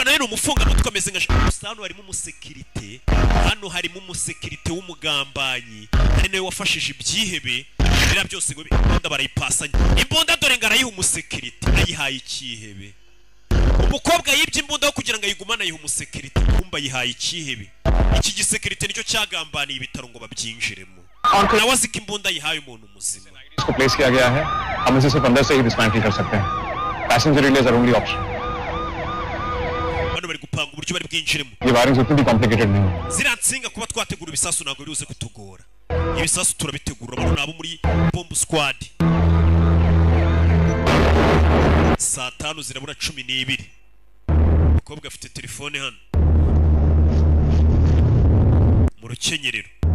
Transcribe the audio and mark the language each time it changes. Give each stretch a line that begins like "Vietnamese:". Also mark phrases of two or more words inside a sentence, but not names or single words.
Kinyarwanda: nawe ni umufungamutwe ameze nka hano harimo umusekirite hano harimo umusekirite w'umugambanyi ari nawe wafashije ibyihebe biriya byose ngo imbunda barayipasanya imbunda dore ngo arayiha umusekirite ayihaye ikihebe umukobwa yibye imbunda yo kugira ngo ayigumane ayiha umusekirite kumba yihaye ikihebe iki gisekirite nicyo cyagambaniye ibitaro ngo babyinjiremo nawe azi ko imbunda yihaye umuntu muzima
Hindi: इसको प्लेस किया गया है हम इसे सिर्फ अंदर से ही डिस्मैंटल कर सकते हैं
English: passenger release our only option
Kinyarwanda: hano bari gupanga uburyo bari bwinjiremo
Hindi: ये वायरिंग उतनी भी कॉम्प्लिकेटेड नहीं है
Kinyarwanda: ziriya nsinga kuba twategura ibisasu ntabwo biruze kutugora ibisasu turabitegura abantu nabo muri
English: bomb squad
Kinyarwanda: saa 5 zirabura 12 umukobwa afite telefone hano mu rukenyerero